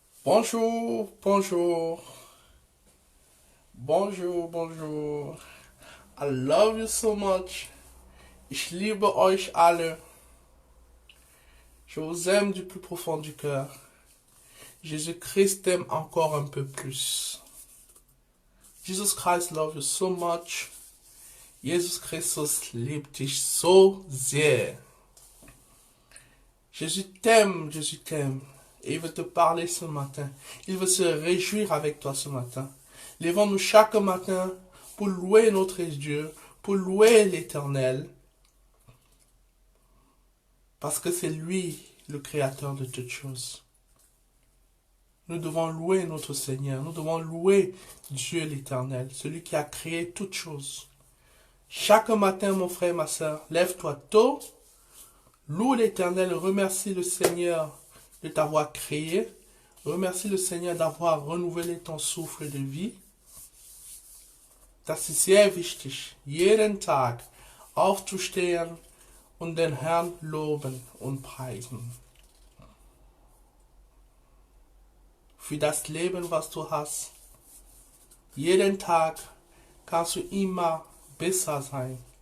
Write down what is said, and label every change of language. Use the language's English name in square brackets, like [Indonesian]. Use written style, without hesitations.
[French] Bonjour, bonjour, bonjour, bonjour. [English] I love you so much. [German] Ich liebe euch alle. [French] Je vous aime du plus profond du cœur. Jésus-Christ t'aime encore un peu plus. [English] Jesus Christ loves you so much. [German] Jesus Christus liebt dich so sehr. [French] Jésus t'aime, Jésus t'aime. Et il veut te parler ce matin. Il veut se réjouir avec toi ce matin. Levons-nous chaque matin pour louer notre Dieu, pour louer l'Éternel. Parce que c'est lui le créateur de toutes choses. Nous devons louer notre Seigneur. Nous devons louer Dieu l'Éternel, celui qui a créé toutes choses. Chaque matin, mon frère, ma soeur, lève-toi tôt, loue l'Éternel, remercie le Seigneur de t'avoir créé, remercie le Seigneur d'avoir renouvelé ton souffle de vie. [German] Das ist sehr wichtig, jeden Tag aufzustehen und den Herrn loben und preisen. Für das Leben, was du hast. Jeden Tag kannst du immer besser sein.